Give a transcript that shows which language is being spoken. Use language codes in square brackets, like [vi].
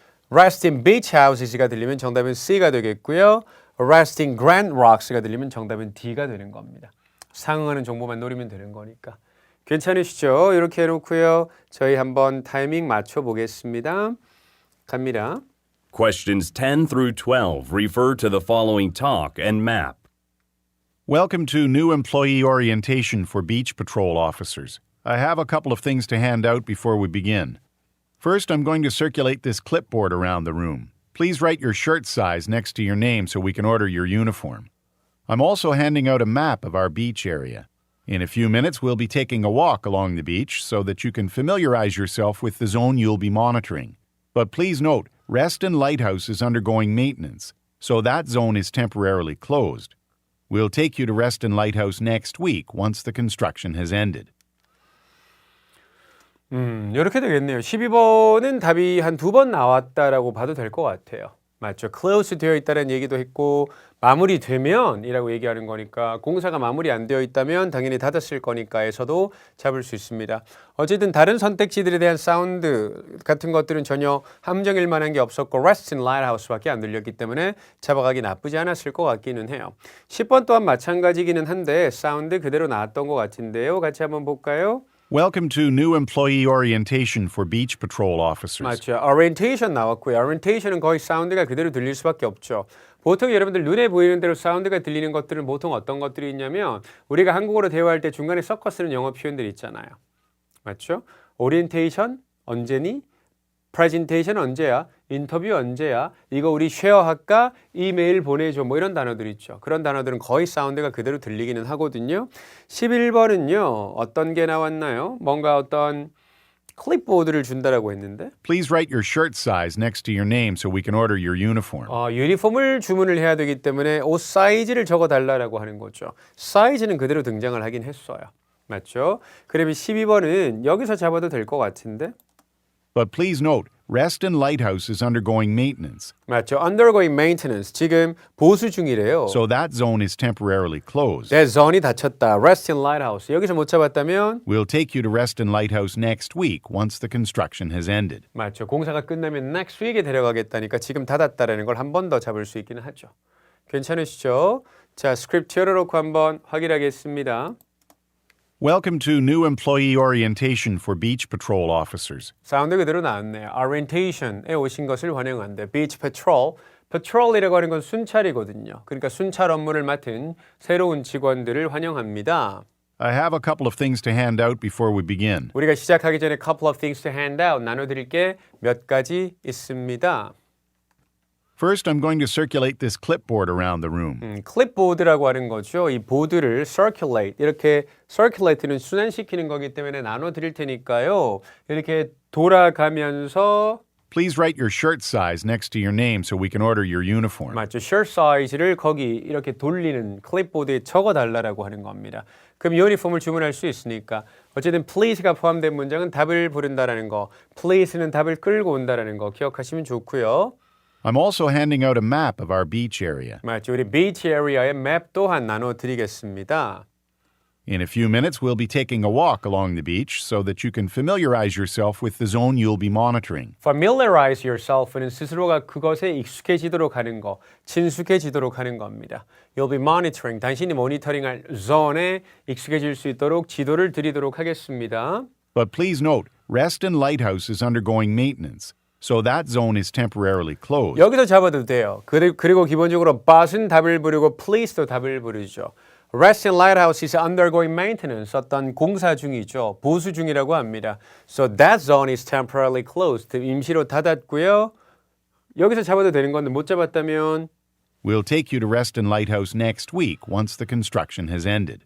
[ko] Reston Beach Houses가 들리면 정답은 C가 되겠고요. Resting Grand Rocks가 들리면 정답은 D가 되는 겁니다. 상응하는 정보만 노리면 되는 거니까. 괜찮으시죠? 이렇게 해놓고요. 저희 한번 타이밍 맞춰보겠습니다. 갑니다. [en] Questions 10 through 12 refer to the following talk and map. Welcome to new employee orientation for beach patrol officers. I have a couple of things to hand out before we begin. First, I'm going to circulate this clipboard around the room. Please write your shirt size next to your name so we can order your uniform. I'm also handing out a map of our beach area. In a few minutes, we'll be taking a walk along the beach so that you can familiarize yourself with the zone you'll be monitoring. But please note, Reston Lighthouse is undergoing maintenance, so that zone is temporarily closed. We'll take you to Reston Lighthouse next week once the construction has ended. [ko] 이렇게 되겠네요. 12번은 답이 한 2번 나왔다라고 봐도 될 것 같아요. 맞죠? close 되어 있다는 얘기도 했고 마무리되면 이라고 얘기하는 거니까 공사가 마무리 안 되어 있다면 당연히 닫았을 거니까에서도 잡을 수 있습니다. 어쨌든 다른 선택지들에 대한 사운드 같은 것들은 전혀 함정일 만한 게 없었고 Reston Lighthouse밖에 안 들렸기 때문에 잡아가기 나쁘지 않았을 것 같기는 해요. 10번 또한 마찬가지기는 한데 사운드 그대로 나왔던 것 같은데요. 같이 한번 볼까요? [en] Welcome to new employee orientation for beach patrol officers. [ko] 맞죠. orientation 나왔고요. orientation은 거의 사운드가 그대로 들릴 수밖에 없죠. 보통 여러분들 눈에 보이는 대로 사운드가 들리는 것들은 보통 어떤 것들이 있냐면 우리가 한국어로 대화할 때 중간에 섞어 쓰는 영어 표현들이 있잖아요. 맞죠? orientation 언제니? presentation 언제야? 인터뷰 언제야? 이거 우리 쉐어할까? 이메일 보내줘. 뭐 이런 단어들 있죠. 그런 단어들은 거의 사운드가 그대로 들리기는 하거든요. 11번은요. 어떤 게 나왔나요? 뭔가 어떤 클립보드를 준다라고 했는데 [en] Please write your shirt size next to your name so we can order your uniform. [ko] 유니폼을 주문을 해야 되기 때문에 옷 사이즈를 적어달라고 하는 거죠. 사이즈는 그대로 등장을 하긴 했어요. 맞죠? 그러면 12번은 여기서 잡아도 될 것 같은데 [en] But please note, Reston Lighthouse is undergoing maintenance, [ko] 맞죠. [en] Undergoing maintenance. [ko] 지금 보수 중이래요. [en] so that zone is temporarily closed. That zone [ko] 이 닫혔다. Reston Lighthouse. 여기서 못 잡았다면 [en] We'll take you to Reston Lighthouse next week once the construction has ended. [ko] 맞죠. 공사가 끝나면 [en] next week [ko] 에 데려가겠다니까 지금 닫았다라는 걸 한 번 더 잡을 수 있기는 하죠. 괜찮으시죠? 자, 스크립트 열어놓고 한번 확인하겠습니다. [en] Welcome to new employee orientation for beach patrol officers. [ko] 사운드 그대로 나왔네요. Orientation에 오신 것을 환영한다. [en] Beach Patrol. [ko] Patrol이라고 하는 건 순찰이거든요. 그러니까 순찰 업무를 맡은 새로운 직원들을 환영합니다. [en] I have a couple of things to hand out before we begin. [ko] 우리가 시작하기 전에 [en] couple of things to hand out [ko] 나눠드릴 게 몇 가지 있습니다. [en] First, I'm going to circulate this clipboard around the room. [ko] 클립보드라고 하는 거죠. 이 보드를 circulate, 이렇게 circulate는 순환시키는 거기 때문에 나눠드릴 테니까요. 이렇게 돌아가면서 [en] Please write your shirt size next to your name so we can order your uniform. [ko] 맞죠. shirt size를 거기 이렇게 돌리는 클립보드에 적어달라고 하는 겁니다. 그럼 유니폼을 주문할 수 있으니까 어쨌든 please가 포함된 문장은 답을 부른다라는 거, please는 답을 끌고 온다라는 거 기억하시면 좋고요. [en] I'm also handing out a map of our beach area. [ko] 맞죠. 우리 beach area의 맵 또한 나눠드리겠습니다. [en] In a few minutes, we'll be taking a walk along the beach so that you can familiarize yourself with the zone you'll be monitoring. Familiarize yourself [ko] 는 스스로가 그것에 익숙해지도록 하는 거, 친숙해지도록 하는 겁니다. [en] You'll be monitoring, [ko] 당신이 모니터링할 zone에 익숙해질 수 있도록 지도를 드리도록 하겠습니다. [en] But please note, Reston Lighthouse is undergoing maintenance, so that zone is temporarily closed. [ko] 여기서 잡아도 돼요. 그리고 기본적으로 but은 답을 부르고 please도 답을 부르죠. [en] Reston Lighthouse is undergoing maintenance. [ko] 어떤 공사 중이죠. 보수 중이라고 합니다. So that zone is temporarily closed. 임시로 닫았고요. 여기서 잡아도 되는 건데 못 잡았다면 [en] We'll take you to Reston Lighthouse next week once the construction has ended.